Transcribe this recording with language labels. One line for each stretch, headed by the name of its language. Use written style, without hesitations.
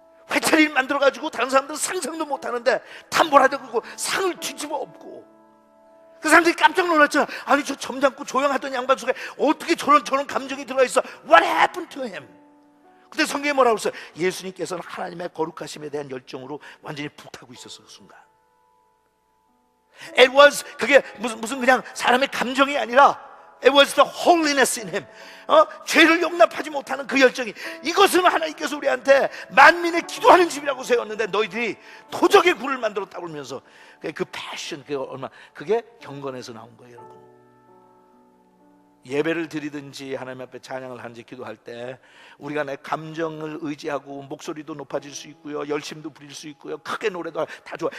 Korean: 회차리를 만들어가지고 다른 사람들은 상상도 못하는데 탐벌하려고 상을 뒤집어 엎고, 그 사람들이 깜짝 놀랐잖아. 아니, 저 점잖고 조용하던 양반 속에 어떻게 저런 감정이 들어가 있어?
English: What happened to him?
Korean: 근데 성경에 뭐라고 했어요? 예수님께서는 하나님의 거룩하심에 대한 열정으로 완전히 불타고 있었어, 그 순간.
English: It was,
Korean: 그게 무슨 그냥 사람의 감정이 아니라
English: It was the holiness in him.
Korean: 죄를 용납하지 못하는 그 열정이, 이것은 하나님께서 우리한테 만민의 기도하는 집이라고 세웠는데 너희들이 도적의 굴을 만들었다고 그러면서 그 패션, 그게 경건에서 나온 거예요, 여러분. 예배를 드리든지 하나님 앞에 찬양을 하는지 기도할 때 우리가 내 감정을 의지하고 목소리도 높아질 수 있고요, 열심도 부릴 수 있고요, 크게 노래도 다 좋아.